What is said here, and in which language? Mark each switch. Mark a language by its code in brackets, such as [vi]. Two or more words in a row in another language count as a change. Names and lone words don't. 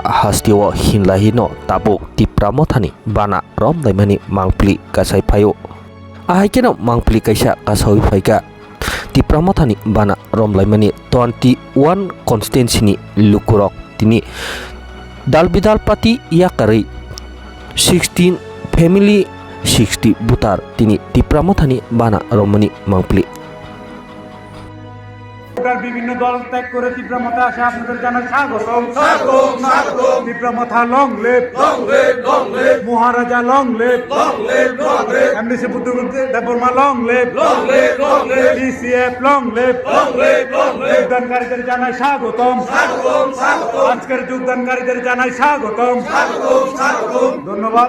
[trp] hastio hinlahino tabuk Tipra mothani bana romlaimani mangpli kasai phayo ahaikeno mangpli kaisa kasai phaika Tipra mothani bana romlaimani 21 constituency ni lukurok tini dalbidal pati yakari 16 family 60 butar tini Tipra mothani bana romani mangpli [bn] বিভিন্ন দল ত্যাগ করে ত্রিপুরা মাথা আসে আপনাদের জানাই স্বাগতম ত্রিপুরা মাথা [en] long live [bn] মহারাজা [en] long live [bn] এমডিসি বুদ্ধগুপ্ত দেববর্মা [en] long live [bn] ডিসিএফ [en] long live [bn] যোগদানকারীদের জানাই স্বাগতম আজকের যোগদানকারীদের জানাই স্বাগতম ধন্যবাদ।